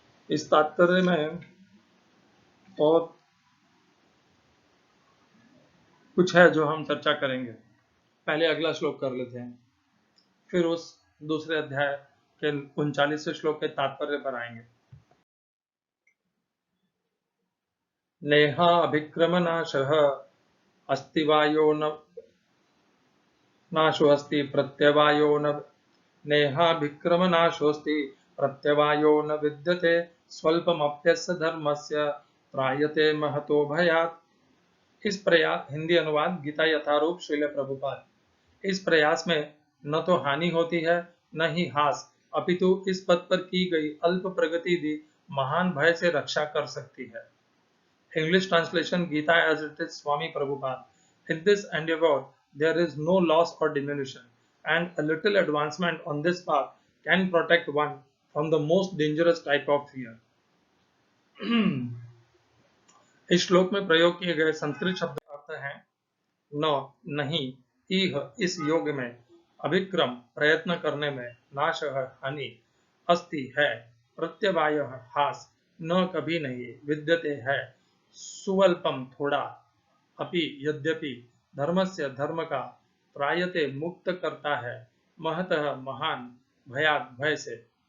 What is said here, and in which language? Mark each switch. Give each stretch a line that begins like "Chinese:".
Hindi: इस तात्पर्य में बहुत कुछ है जो हम चर्चा करेंगे। पहले अगला श्लोक कर लेते हैं, फिर उस दूसरे अध्याय के 39वें श्लोक के तात्पर्य पर आएंगे।
Sanskrit: नेहाभिक्रमनाशः अस्ति वायो न नाशो अस्ति प्रत्यवायो न नेहाभिक्रमनाशोऽस्ति प्रत्यवायो न विद्यते स्वल्पमप्यस्य धर्मस्य त्रायते महतो भयात्।
Hindi: इस प्रयास हिंदी अनुवाद गीता यथारूप श्रील प्रभुपाद। इस प्रयास में न तो हानि होती है न ही हास, अपितु इस पद पर की गई अल्प प्रगति भी महान भय से रक्षा कर सकती है।
English: English translation Gita as it is Swami Prabhupada. In this endeavor, there is no loss or diminution, and a little advancement on this path can protect one from the most dangerous type of fear.
Hindi: इस श्लोक में प्रयोग किए गए संस्कृत शब्द अर्थ हैं न, नहीं, इह, इस योग में, अभिक्रम, प्रयत्न करने में, नाश, हानि, अस्ति, है, प्रत्यवाय, हास, न, कभी नहीं, विद्यते, है, सुवल्पम, थोड़ा, अपि, यद्यपि, धर्मस्य, धर्म का, त्रायते, मुक्त करता है, महतः, महान, भयात, भय से।